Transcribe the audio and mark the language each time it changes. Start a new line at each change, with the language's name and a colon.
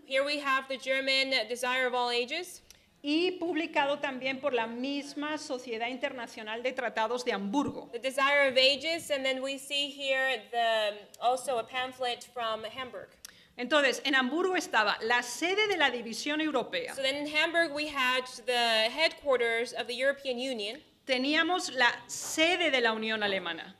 English: Here we have the German Desire of All Ages.
Spanish: y publicado también por la misma Sociedad Internacional de Tratados de Hamburgo.
English: The Desire of Ages, and then we see here also a pamphlet from Hamburg.
Spanish: Entonces, en Hamburgo estaba la sede de la División Europea.
English: So then in Hamburg we had the headquarters of the European Union,
Spanish: Teníamos la sede de la Unión Alemana.